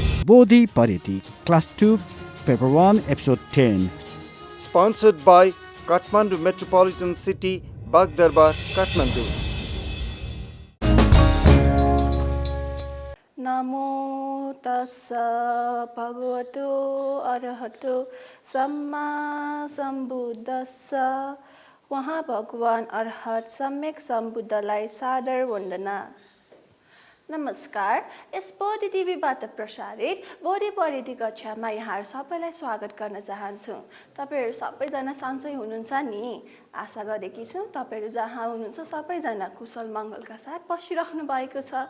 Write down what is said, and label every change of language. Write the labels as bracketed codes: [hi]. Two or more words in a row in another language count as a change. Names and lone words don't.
[en] Bodhi Pariti, Class 2, Paper 1, Episode 10. Sponsored by Kathmandu Metropolitan City, Bagdarbar, Kathmandu. [pi] Namo tassa bhagavato arahato samma sambuddhassa. [ne] वहाँ भगवान अरहत सम्यक सम्बुद्धलाई सादर वन्दना। नमस्कार, यस बोधि टिभीबाट प्रसारित बोधि परिधि कक्षामा यहाँहरू सबैलाई स्वागत गर्न चाहन्छु। तपाईहरू सबैजना सन्चै हुनुहुन्छ नि? आशा गरेकी छु तपाईहरू जहाँ हुनुहुन्छ सबैजना कुशल मङ्गलका साथ बसिराख्नु भएको छ।